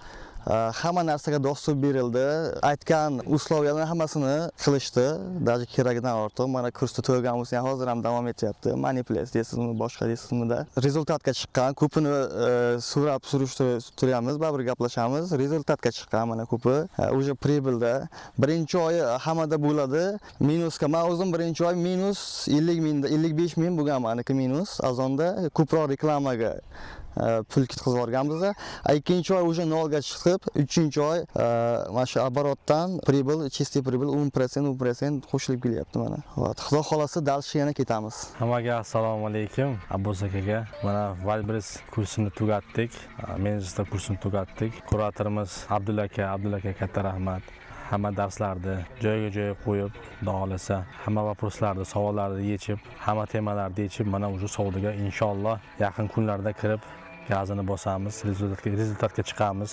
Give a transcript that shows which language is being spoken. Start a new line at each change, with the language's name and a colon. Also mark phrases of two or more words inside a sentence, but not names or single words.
Uzbek: Hamma narsaga dostуп berildi. Aytgan uslovlarni hammasini qilishdi. Даже keragidan ortiq. Mana kursda to'ygan bo'lsa ham hozir ham davom etyapti. Manipulatsiya deysizmi, boshqa deysizmi-da. Rezultatga chiqqan. Ko'pini so'rab surishtiramiz, baribir gaplashamiz. Rezultatga chiqqan mana ko'pi.
Russian: Уже прибылda.
Uzbek: Birinchi oy hammada bo'ladi. Minuska. Men o'zim birinchi oy minus 50 ming, 55 ming bo'lgan meniki minus. Azonda ko'proq reklamaga pul ketkazib yuborganmiz. Ikkinchi oy уже nolga chiqib, uchinchi oy mana shu оборотdan
Russian: прибыль, чистый прибыль
Uzbek: 10% qo'shilib kelyapti mana. Xudo xolasa dальше yana ketamiz. Hammaga assalomu alaykum. Abbos akaga mana Valbris kursini tugatdik. Menejerlik kursini tugatdik. Kuratorimiz Abdulla aka katta rahmat. Hamma darslarni joyiga qo'yib, xudo hamma vопросlarni, savollarni yechib, hamma temalarni yechib, mana o'sha savdoga inshaalloh yaqin kunlarda kirib gazini bosamiz, rezultatga chiqamiz.